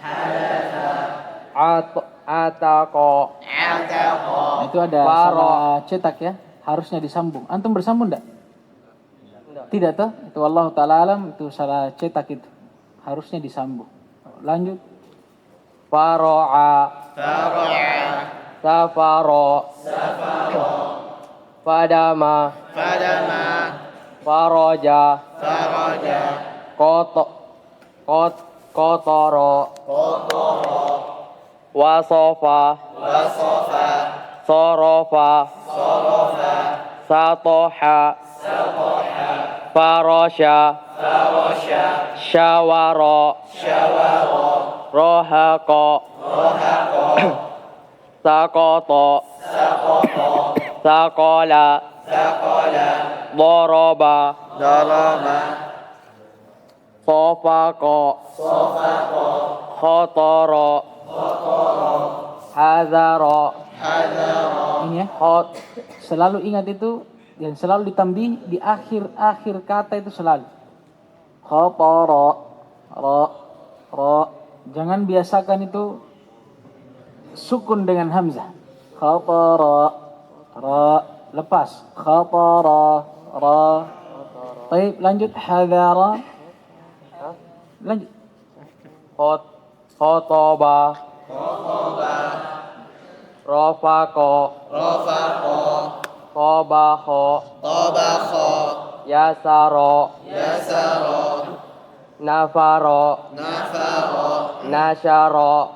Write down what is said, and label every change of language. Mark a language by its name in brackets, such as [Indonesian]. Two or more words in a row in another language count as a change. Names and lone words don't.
[Indonesian] ataqo itu ada salah cetak ya, harusnya disambung. Antum bersambung enggak? Tidak toh? Itu [Arabic] الله تعالى أعلم, [Indonesian] itu salah cetak itu. Harusnya disambung. Lanjut. [Arabic] فرع. سفر. فدم. فرج. Qatara. وصف. صرف. سطح. فرش. شاور. رحق. سقط. صقل. ضرب. صفق. خطر. حضر. [Indonesian] Ini ya. Selalu ingat itu dan selalu ditambih di akhir kata itu selalu. [Arabic] خطر. را. Jangan biasakan itu sukun dengan hamzah. خطر. را. Lepas. خطر. را. [Indonesian] Baik, lanjut. Hadara. Lanjut. [Arabic] خطب. رفق. طبخ. يسر. نفر. نصر.